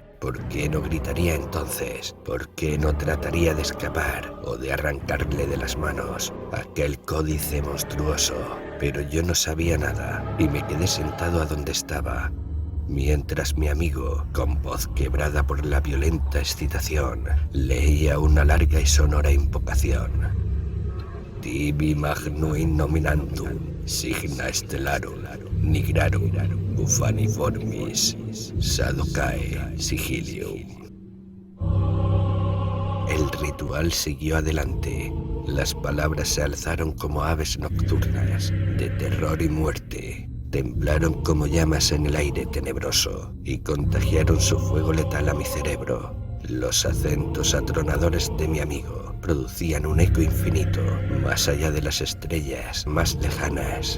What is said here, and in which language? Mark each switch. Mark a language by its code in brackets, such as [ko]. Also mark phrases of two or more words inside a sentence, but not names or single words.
[es] ¿Por qué no gritaría entonces? ¿Por qué no trataría de escapar o de arrancarle de las manos aquel códice monstruoso? Pero yo no sabía nada y me quedé sentado a donde estaba, mientras mi amigo, con voz quebrada por la violenta excitación, leía una larga y sonora invocación. [la] Tibi magnuin nominantum, signa stellarum, nigrarum, ufaniformis, sadocae sigilium. [es] El ritual siguió adelante. Las palabras se alzaron como aves nocturnas, de terror y muerte. Temblaron como llamas en el aire tenebroso y contagiaron su fuego letal a mi cerebro. Los acentos atronadores de mi amigo producían un eco infinito, más allá de las estrellas más lejanas.